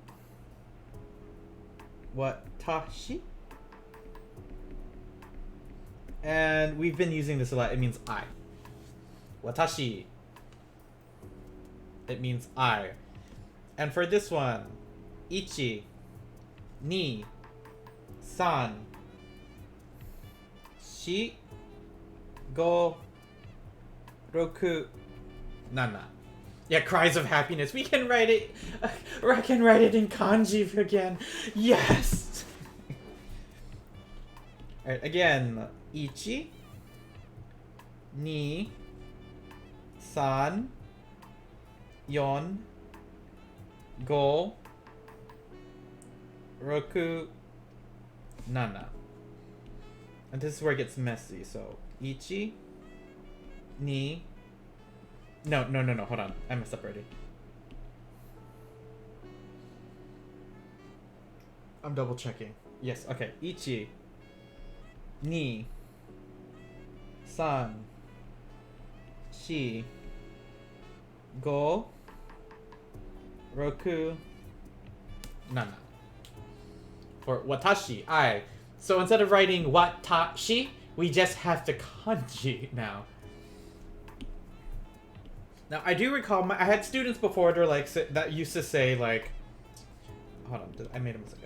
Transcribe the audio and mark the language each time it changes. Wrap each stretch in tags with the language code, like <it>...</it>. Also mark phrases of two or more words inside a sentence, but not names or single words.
<en>Watashi? And we've been using this a lot. It means I. Watashi. It means I. And for this one, ichi,</en> <ja>ni, san, shi, go, roku, nana.</ja> <en>Yeah, cries of happiness. We can write it. I can write it in kanji again. Yes. All right, again.</en> <ja>Ichi, ni, san, yon, go, roku, nana.</ja> <en>And this is where it gets messy. So</en> <ja>ichi, ni.</ja> <en>No. Hold on. I messed up already. I'm double checking. Yes. Okay.</en> <ja>Ichi, ni, san, shi, go, roku, nana.</ja> <en>For watashi, I. So instead of writing watashi, we just have the kanji now. Now I do recall I had students before that used to say like, hold on, I made a mistake.</en>